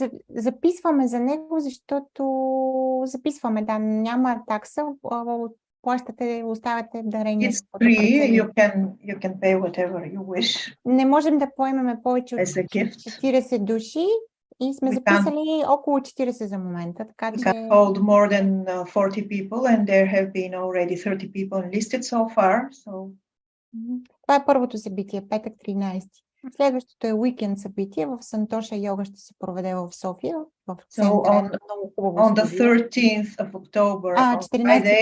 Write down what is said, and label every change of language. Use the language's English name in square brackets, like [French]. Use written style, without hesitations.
[Bulgarian] Записваме за него, защото да, няма такса, плащате, оставяте дарение. [English] It's free, you can pay whatever you wish. [Bulgarian] Не можем да поемаме повече от [English] As a gift. [Bulgarian] 40 души и сме записали около 40 за момента, така че... [English] We can hold more than 40 people and there have been already 30 people enlisted so far, so... [Bulgarian] Това е първото събитие, петък 13. Следващото е уикенд събитие в Сантоша йога ще се проведе в София, в центъра. [English] On the 13th of October, on Friday,